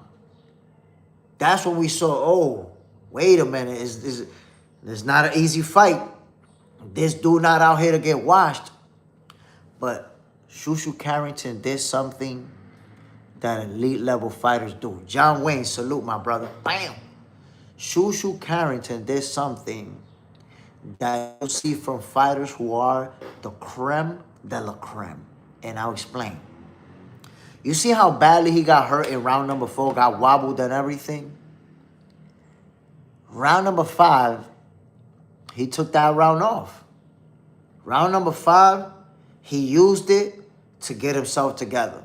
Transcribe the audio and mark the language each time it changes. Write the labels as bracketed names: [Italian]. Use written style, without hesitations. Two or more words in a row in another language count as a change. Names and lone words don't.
[English] That's when we saw, oh, wait a minute. It's not an easy fight. This dude not out here to get washed. But ShuShu Carrington did something that elite level fighters do. John Wayne, salute my brother. Bam! ShuShu Carrington did something that you see from fighters who are the [French] creme de la creme. [English] And I'll explain. You see how badly he got hurt in round number 4, got wobbled and everything? Round number 5, he took that round off. Round number 5, he used it to get himself together.